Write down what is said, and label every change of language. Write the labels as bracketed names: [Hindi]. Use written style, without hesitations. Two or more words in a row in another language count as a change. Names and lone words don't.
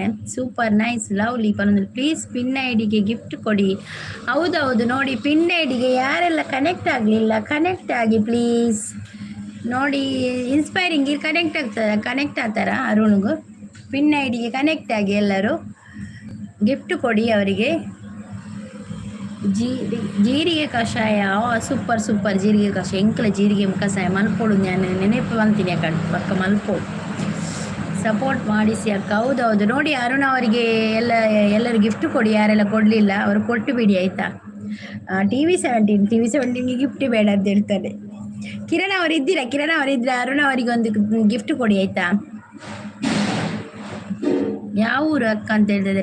[English] super nice lovely [Kannada] ಪನ್ನೊಂದು. ಪ್ಲೀಸ್ ಪಿನ್ ಐಡಿಗೆ ಗಿಫ್ಟ್ ಕೊಡಿ. ಹೌದೌದು ನೋಡಿ, ಪಿನ್ ಐಡಿಗೆ ಯಾರೆಲ್ಲ ಕನೆಕ್ಟ್ ಆಗಲಿಲ್ಲ ಕನೆಕ್ಟ್ ಆಗಿ ಪ್ಲೀಸ್. ನೋಡಿ ಇನ್ಸ್ಪೈರಿಂಗ್ ಕನೆಕ್ಟ್ ಆಗ್ತಾರ ಅರುಣ್ಗೂ. ಪಿನ್ ಐಡಿಗೆ ಕನೆಕ್ಟ್ ಆಗಿ ಎಲ್ಲರೂ ಗಿಫ್ಟ್ ಕೊಡಿ ಅವರಿಗೆ. ಜೀರಿಗೆ ಕಷಾಯ, ಸೂಪರ್ ಜೀರಿಗೆ ಕಷಾಯ. [Tulu] ಎಂಕಲ ಜೀರಿಗೆ ಕಷಾಯ ಮಲ್ಪೋಡು, [Kannada] ನಾನು ನೆನಪು ಅಂತೀನಿ ಅಕ್ಕ, [Tulu] ಪಕ್ಕ ಮಲ್ಪೋಡು. [Kannada] ಸಪೋರ್ಟ್ ಮಾಡಿಸಿ ಅಕ್ಕ. ಹೌದೌದು ನೋಡಿ, ಅರುಣ್ ಅವರಿಗೆ ಎಲ್ಲರೂ ಗಿಫ್ಟ್ ಕೊಡಿ. ಯಾರೆಲ್ಲ ಕೊಡಲಿಲ್ಲ ಅವರು ಕೊಟ್ಟು ಬಿಡಿ ಆಯಿತಾ. TV17ಗೆ ಗಿಫ್ಟ್ ಬೇಡ ಅಂತ ಹೇಳ್ತಾರೆ. ಕಿರಣ್ ಅವರಿದ್ದೀರಾ? ಅರುಣ್ ಅವರಿಗೆ ಒಂದು ಗಿಫ್ಟ್ ಕೊಡಿ ಆಯಿತಾ. ಯಾವ ಊರು ಅಕ್ಕ ಅಂತ ಹೇಳ್ತಿದ್ದಾರೆ?